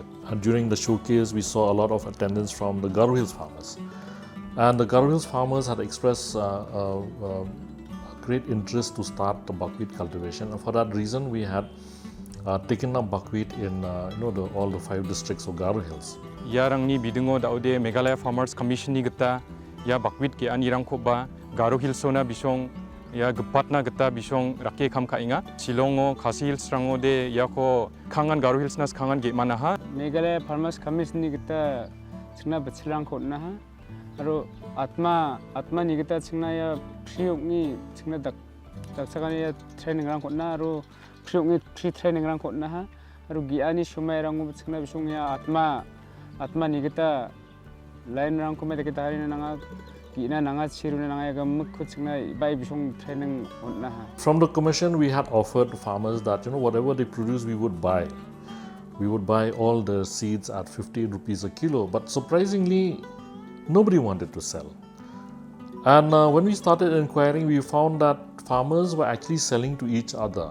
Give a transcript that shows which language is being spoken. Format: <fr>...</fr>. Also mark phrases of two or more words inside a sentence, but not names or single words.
<en>And during the showcase, we saw a lot of attendance from the Garo Hills farmers. And the Garo Hills farmers had expressed great interest to start the buckwheat cultivation. And for that reason, we had taken up buckwheat in all the 5 districts of Garo Hills.</en> <grt>Yarangni bidungo daude Meghalaya Farmers Commission ni geta ya buckwheat ke anirang khoba Garo Hillsona bisong ya gepatna geta bisong rake kham khainga Shillongo Khasi Hills rango de ya ko khangan Garo Hills nas khangan ge manaha Meghalaya Farmers Commission ni geta chingna bachlang khotna ha aro atma ni geta chingna ya priok ni chingna dak sakani ya training rang khotna aro priok ni</grt> <en>free training</en> <grt>rang khotna ha aro giani shumai rango chingna bisong ya atma ni geta lain rang ko me kita hari nanga gina nanga chiru nanga ya mukhu chingna bai bisong training khotna ha.</grt> <en>From the commission, we had offered farmers that whatever they produce, we would buy. We would buy all the seeds at 50 rupees a kilo, but surprisingly, nobody wanted to sell. And when we started inquiring, we found that farmers were actually selling to each other.</en>